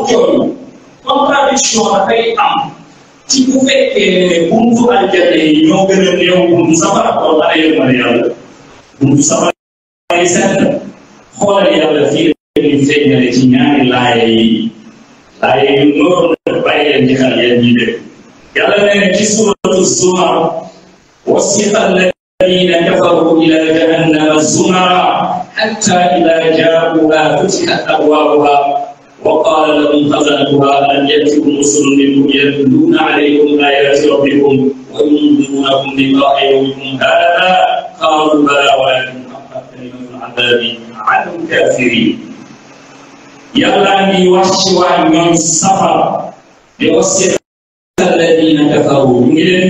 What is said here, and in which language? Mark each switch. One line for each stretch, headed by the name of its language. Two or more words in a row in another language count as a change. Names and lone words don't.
Wolof: jooju contradiction dafay am ci bu fekkee ne buntu aljanna yi ñoo gën a néew buntu safara kon ana yërmande yàlla buntu safara yi set na xoolal yàlla fii ñu feeñale ci ñaari laaya yi noonu la bàyyi leen ci xel yéen ñi dégg yàlla nee na ci suratu Zumar
Arabic: وسيق الذين كفروا إلى جهنم زمرا حتى إذا جاءوها فتحت أبوابها وقال لهم خزنتها ألم يأتكم رسل منكم يتلون عليكم آيات ربكم وينذرونكم لقاء يومكم هذا قالوا بلى ولكن حقت كلمة العذاب على الكافرين يلا يوشوا من السفر يوصي الذين كفروا من